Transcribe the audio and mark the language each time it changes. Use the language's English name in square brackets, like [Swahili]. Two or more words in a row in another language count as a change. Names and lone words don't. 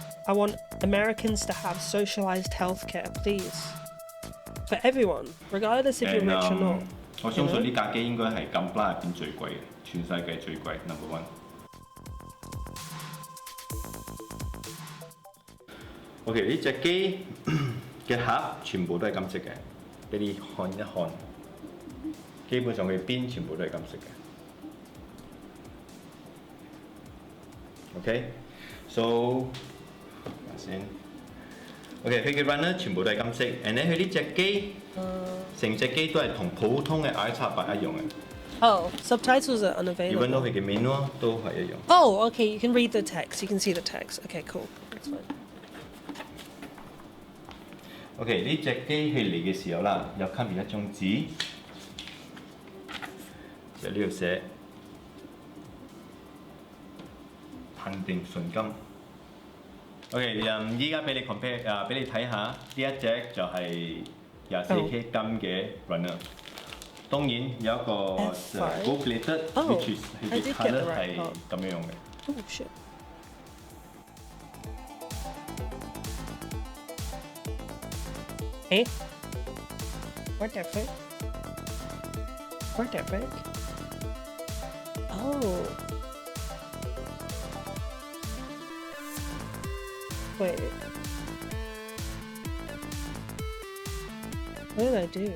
[English] I want Americans to have socialized healthcare, please. For everyone, regardless if you're rich or not. [Cantonese] 我相信呢架機應該係 Gunpla 入邊最貴嘅，全世界最貴 [English] number one。 [Cantonese] OK， 呢隻機嘅盒全部都係金色嘅，俾你看一看。基本上佢邊全部都係金色嘅。 [English] OK，so [Cantonese] 睇先。OK， 佢嘅 runner 全部都係金色 ， [English] and then [Cantonese] 佢呢隻機。成隻機都係同普通嘅 i7 一樣嘅。 [English] Oh, subtitles are unavailable. Even though [Cantonese] 佢嘅 menu 都係一樣。 [English] Oh, okay. You can read the text. You can see the text. Okay, cool. That's fine. [Cantonese] OK， 呢隻機器嚟嘅時候啦，有 come 一張紙，就呢度寫限定純金。OK， 依家俾你 compare 俾你睇下，呢一隻就係。24K 金嘅 runner， 當然有一個 [English] gold plated，which is [Cantonese] 佢嘅 colour 係咁樣嘅。 [English] Oh shit！ 誒 ？What the fuck? What the fuck? Oh. Wait. What did I do?